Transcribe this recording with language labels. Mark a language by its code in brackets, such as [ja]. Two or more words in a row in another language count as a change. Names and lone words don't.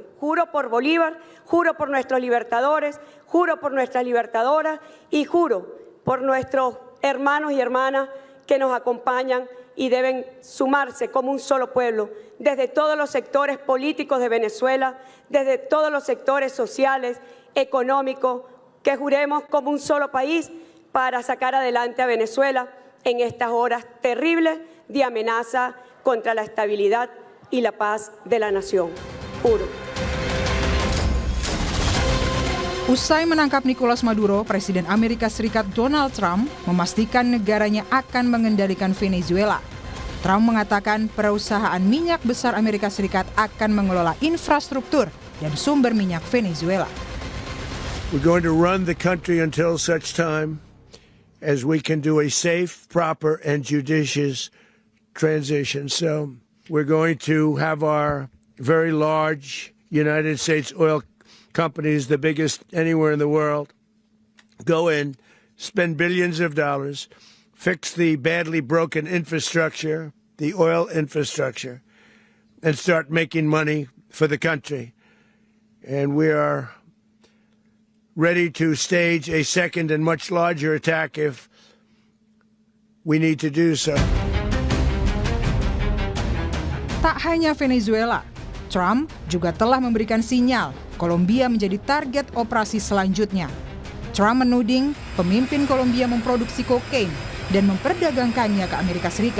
[es] Juro por Bolívar, juro por nuestros libertadores, juro por nuestras libertadoras y juro por nuestros hermanos y hermanas que nos acompañan y deben sumarse como un solo pueblo, desde todos los sectores políticos de Venezuela, desde todos los sectores sociales, económicos, que juremos como un solo país para sacar adelante a Venezuela en estas horas terribles de amenaza contra la estabilidad y la paz de la nación. Juro. [id] Usai menangkap Nicolas Maduro, Presiden Amerika Serikat Donald Trump memastikan negaranya akan mengendalikan Venezuela. Trump mengatakan perusahaan minyak besar Amerika Serikat akan mengelola infrastruktur dan sumber minyak Venezuela. [en] We're going to run the country until such time as we can do a safe, proper, and judicious transition. So we're going to have our very large United States oil companies, the biggest anywhere in the world, go in, spend billions of dollars, fix the badly broken infrastructure, the oil infrastructure, and start making money for the country. And we are ready to stage a second and much larger attack if we need to do so. [id] Tak hanya Venezuela, Trump juga telah memberikan sinyal Kolombia menjadi target operasi selanjutnya. Trump menuding pemimpin Kolombia memproduksi kokain dan memperdagangkannya ke Amerika Serikat.